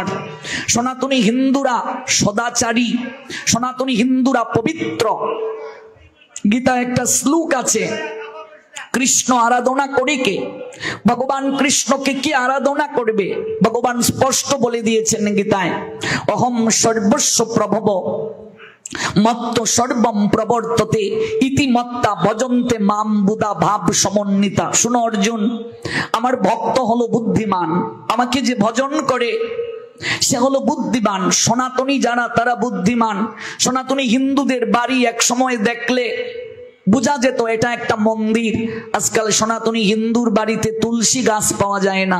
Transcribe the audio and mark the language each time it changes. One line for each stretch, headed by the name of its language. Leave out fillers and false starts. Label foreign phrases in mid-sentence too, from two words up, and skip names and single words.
Bangla: সনাতনী হিন্দুরা সদাচারী, সনাতনী হিন্দুরা পবিত্র। গীতা একটা শ্লোক আছে, কৃষ্ণ আরাধনা করে কে? ভগবান কৃষ্ণকে কি আরাধনা করবে? ভগবান স্পষ্ট বলে দিয়েছেন গীতায়,
Sanskrit: অহম সর্বস্ব প্রভব মত্ত সর্বম প্রবর্ততে ইতি মত্তা ভজন্তে মাম বুধা ভাব সমন্বিতা।
Bangla: শুনো অর্জুন, আমার ভক্ত হলো বুদ্ধিমান, আমাকে যে ভজন করে সে হলো বুদ্ধিমান। সনাতনী যারা তারা বুদ্ধিমান। সনাতনী হিন্দুদের বাড়ি এক সময় দেখলে বোঝা যেত এটা একটা মন্দির। আজকাল সনাতনী হিন্দুর বাড়িতে তুলসী গাছ পাওয়া যায় না।